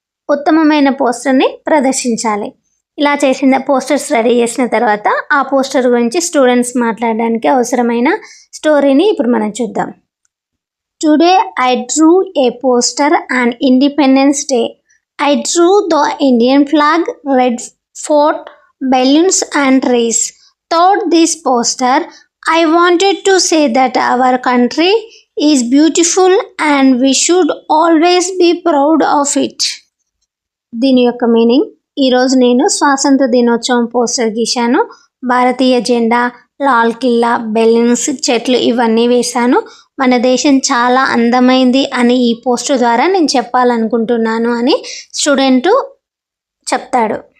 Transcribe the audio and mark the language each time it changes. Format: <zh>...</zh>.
<te>ఉత్తమమైన పోస్టర్ని ప్రదర్శించాలి. ఇలా చేసిన పోస్టర్స్ రెడీ చేసిన తర్వాత ఆ పోస్టర్ గురించి స్టూడెంట్స్ మాట్లాడడానికి అవసరమైన స్టోరీని ఇప్పుడు మనం చూద్దాం.</te> <en>Today I drew a poster on Independence Day. I drew the Indian flag, Red Fort, balloons and trees. Throughout this poster, I wanted to say that our country is beautiful and we should always be proud of it.</en> <te>దీని యొక్క meaning, ఈరోజు నేను స్వాతంత్ర దినోత్సవం poster గీశాను. భారతీయ జెండా, లాల్ కిల్లా, balloons, చెట్లు ఇవన్నీ వేశాను. మన దేశం చాలా అందమైంది అని ఈ పోస్టర్ ద్వారా నేను చెప్పాలనుకుంటున్నాను అని స్టూడెంటు చెప్తాడు.</te>